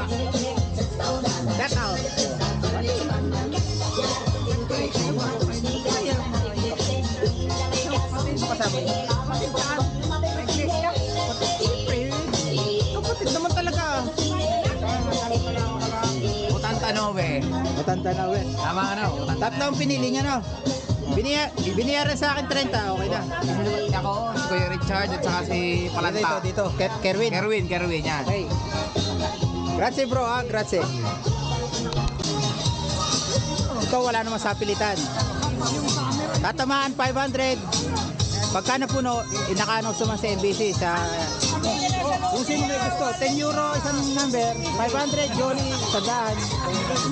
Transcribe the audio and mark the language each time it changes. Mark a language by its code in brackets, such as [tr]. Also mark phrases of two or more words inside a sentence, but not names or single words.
[tl] Shoutout. Kapatid naman talaga. Matanda na we. Tama ka na. Tatlo ang pinili niya no. Biniyaran sa akin 30, okay na. Ako, si Kuya Richard at saka si Palanta. Dito. Kerwin. Kerwin yan. Okay. Grazie bro ha, grazie. Ito wala naman sa pilitan. Tatamaan 500. Pagka napuno, inakano sa mga sa MBC sa kung sino may gusto, 10 euro isang number, 500 Johnny, 100.